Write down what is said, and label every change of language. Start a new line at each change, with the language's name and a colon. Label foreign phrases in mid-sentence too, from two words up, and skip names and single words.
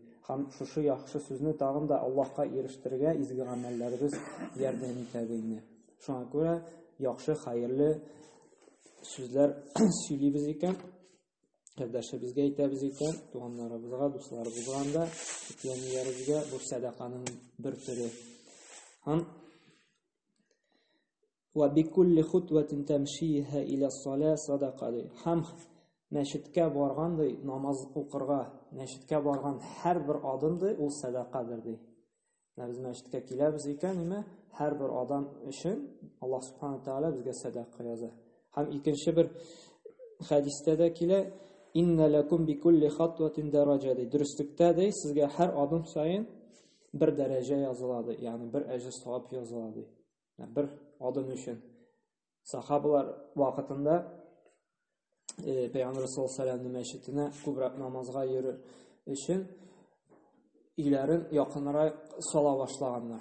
Tatar: Һәм шушы яхшы сүзне тагын да Аллаһка ирештергә изге гамәлләрбез ярдәм итә ди. Шуңа күрә яхшы, хәерле сүзләр сөйлибез икән, кардәшебезгә әйтәбез икән, туганнарыбызга, дусларыбызга да, ятимнәребезгә бу садаканың бер төре.
Arabic: Һәм وبكل خطوة تمشيها إلى الصلاة صدقة ди.
Tatar: Һәм мәчеткә барган ди, намаз укырга, мәчеткә барган һәрбер адым ди, ул садакадыр ди. Без мәчеткә киләбез икән, ниме? Һәрбер адам өчен
Arabic: الله سبحانه تعالى
Tatar: безгә садака яза. Һәм икенче бер хәдистә дә килә:
Arabic: "إن لكم بكل خطوة درجة" ди.
Tatar: Дөрестлектә ди, сезгә һәр адым саен бер дәрәҗә языла ди, ягъни бер әҗр савап языла ди. Бер адым өчен. Сахабалар вакытында Пәйгамбәр саллаллаһу алейһи ва сәлләмнең мәчетенә күбрәк намазга йөрер өчен өйләрен якынрак сала башлаганнар.